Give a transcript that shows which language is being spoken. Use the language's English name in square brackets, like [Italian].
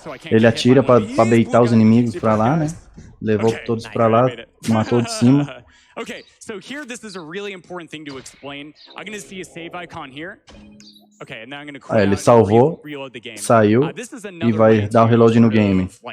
[Portuguese] Ele atira para baitar os inimigos para lá, né? Levou todos para lá, matou de cima. [English] Okay, so here this is a really important thing to explain. I'm going to see a save icon here. Okay, and now I'm going to [Portuguese] ele salvou, saiu e vai dar o reload no game.